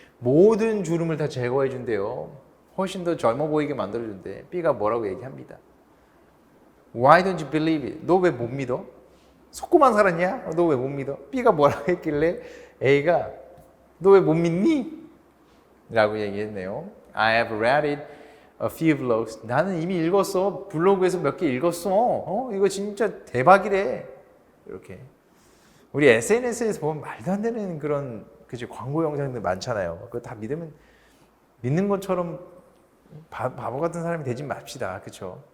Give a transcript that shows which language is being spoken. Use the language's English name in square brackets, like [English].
[Korean] 모든 주름을 다 제거해 준대요. 훨씬 더 젊어 보이게 만들어 준대. B가 뭐라고 얘기합니다. [English] Why don't you believe it? [Korean] 너 왜 못 믿어? 속고만 살았냐? 너 왜 못 믿어? B가 뭐라고 했길래 A가 너 왜 못 믿니? 라고 얘기했네요. [English] I have read it a few blogs. [Korean] 나는 이미 읽었어. 블로그에서 몇 개 읽었어. 이거 진짜 대박이래. 이렇게. 우리 SNS에서 보면 말도 안 되는 그런 그치 광고 영상들 많잖아요. 그거 다 믿는 것처럼 바보 같은 사람이 되지 맙시다. 그렇죠?